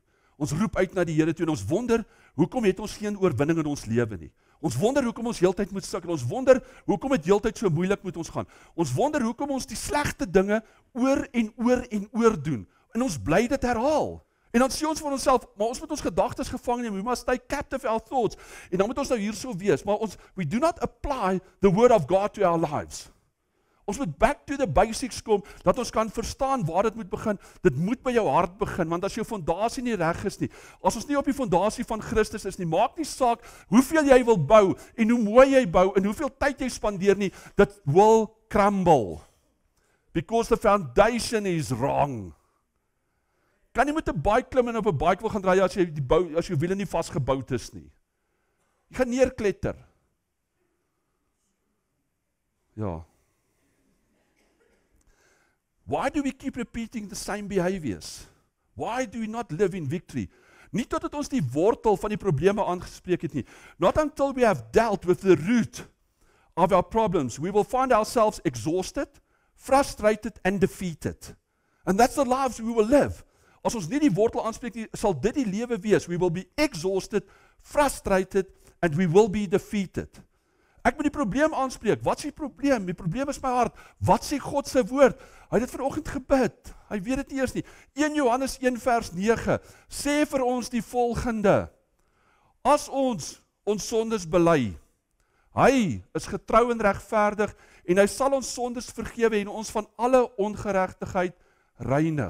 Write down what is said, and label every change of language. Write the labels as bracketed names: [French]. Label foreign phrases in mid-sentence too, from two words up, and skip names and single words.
[Afrikaans] Ons roep uit na die Here toe en ons wonder, hoekom het ons geen oorwinning in ons lewe nie? Ons wonder hoekom ons heeltyd moet sukkel. Ons wonder hoekom dit heeltyd so moeilik met ons gaan. Ons wonder hoekom ons die slegte dinge oor en oor en oor doen. En ons bly dit herhaal. En dan sê ons vir onsself, maar ons moet ons gedagtes gevang neem. [English] We must stay captive our thoughts. [Afrikaans] En dan moet ons nou hierso wees, maar [English] we do not apply the word of God to our lives. [Afrikaans] Ons moet [English] back to the basics [Afrikaans] kom, dat ons kan verstaan waar dit moet begin. Dit moet by jou hart begin, want as jou fondasie nie reg is nie, as ons nie op die fondasie van Christus is nie, maak nie saak hoeveel jy wil bou, en hoe mooi jy bou, en hoeveel tyd jy spandeer nie, dit [English] will crumble. Because the foundation is wrong. [Afrikaans] Kan nie met 'n bike klim en op 'n bike wil gaan ry as jou wiele nie vasgebou is nie. Jy gaan neerkletter. Ja. [English] Why do we keep repeating the same behaviors? Why do we not live in victory? [Afrikaans] Nie totdat ons die wortel van die probleme aangespreek het nie. [English] Not until we have dealt with the root of our problems, we will find ourselves exhausted, frustrated and defeated. And that's the lives we will live. [Afrikaans] As ons nie die wortel aanspreek nie, sal dit die lewe wees. [English] We will be exhausted, frustrated and we will be defeated. [Afrikaans] Ek moet die probleem aanspreek. Wat is die probleem? Die probleem is my hart. Wat sê God se woord? Hy het dit vanoggend gebid. Hy weet dit nie eers nie. 1 Johannes 1 vers 9 sê vir ons die volgende: as ons sondes bely, hy is getrou en regverdig en hy sal ons sondes vergewe en ons van alle ongeregtigheid reinig.